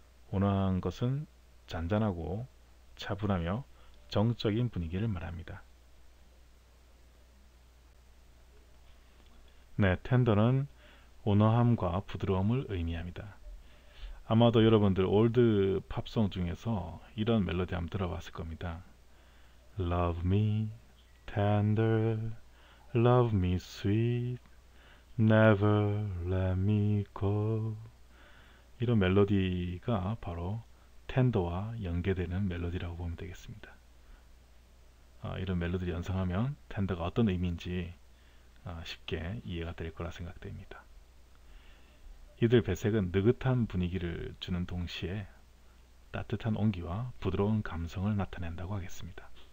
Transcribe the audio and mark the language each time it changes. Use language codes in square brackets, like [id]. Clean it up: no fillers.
[ko] 온화한 것은 잔잔하고 차분하며 정적인 분위기를 말합니다. 네, 텐더는 온화함과 부드러움을 의미합니다. 아마도 여러분들 올드 팝송 중에서 이런 멜로디 한번 들어봤을 겁니다. [en] Love me tender, love me sweet, never let me go. [ko] 이런 멜로디가 바로 텐더와 연계되는 멜로디라고 보면 되겠습니다. 이런 멜로디를 연상하면 텐더가 어떤 의미인지 쉽게 이해가 될 거라 생각됩니다. 이들 배색은 느긋한 분위기를 주는 동시에 따뜻한 온기와 부드러운 감성을 나타낸다고 하겠습니다.